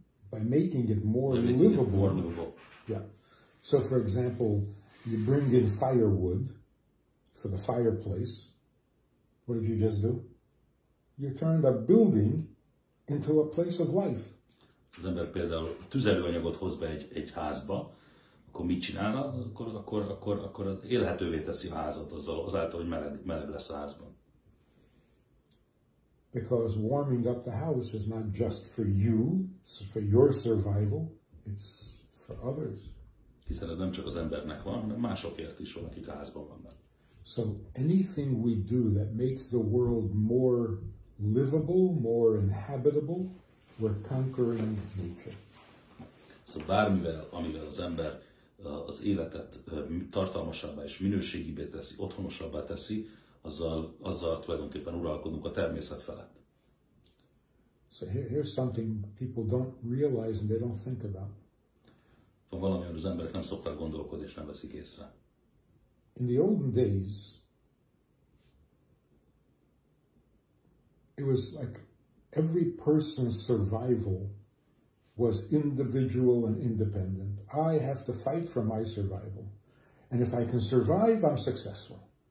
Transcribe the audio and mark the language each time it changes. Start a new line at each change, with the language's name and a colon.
English: By making it more livable. Yeah. So, for example, you bring in firewood for the fireplace. What did you just do? You turned a building into a place of life.
Hungarian: Az ember például tüzelőanyagot hoz be egy házba, akkor mit csinálna? Akkor élhetővé teszi a házat azáltal, hogy meleg lesz a házban.
English: Because warming up the house is not just for you, for your survival, it's for others.
Hungarian: Hiszen ez nem csak az embernek van, hanem másokért is van, akik házban vannak.
English: So anything we do that makes the world more livable, more inhabitable, we're conquering nature.
Hungarian: Szóval bármivel, amivel az ember az életet tartalmasabbá és minőségibbé teszi, otthonosabbá teszi, azzal tulajdonképpen uralkodunk a természet felett.
English: So here's something people don't realize and they don't think about.
Hungarian: Van valami, hogy az emberek nem szoktak gondolkodni és nem veszik észre.
English: In the olden days, it was like every person's survival was individual and independent. I have to fight for my survival. And if I can survive, I'm successful.